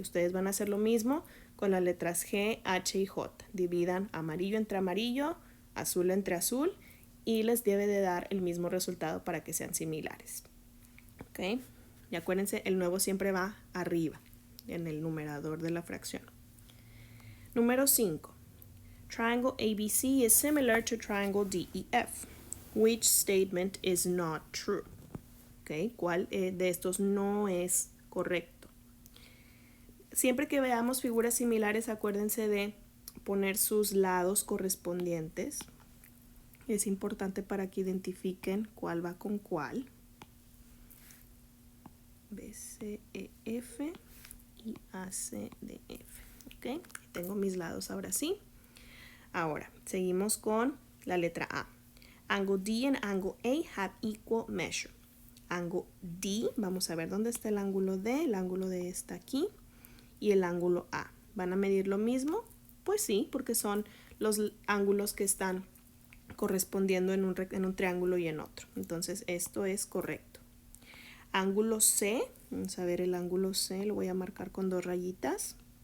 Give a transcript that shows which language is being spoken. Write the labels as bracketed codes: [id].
[es] Ustedes van a hacer lo mismo con las letras G, H y J. Dividan amarillo entre amarillo, azul entre azul y les debe de dar el mismo resultado para que sean similares. ¿Okay? Y acuérdense, el nuevo siempre va arriba en el numerador de la fracción. Número 5. [en] Triangle ABC is similar to triangle DEF. Which statement is not true? [es] Okay, ¿cuál de estos no es correcto? Siempre que veamos figuras similares, acuérdense de poner sus lados correspondientes. Es importante para que identifiquen cuál va con cuál. B, C, E, F y A, C, D, F. Okay, tengo mis lados ahora sí. Ahora, seguimos con la letra A. [en] Angle D and angle A have equal measure. [es] Ángulo D, vamos a ver dónde está el ángulo D. El ángulo D está aquí. Y el ángulo A. ¿Van a medir lo mismo? Pues sí, porque son los ángulos que están correspondiendo en un triángulo y en otro. Entonces, esto es correcto. Ángulo C, vamos a ver el ángulo C, lo voy a marcar con 2 rayitas.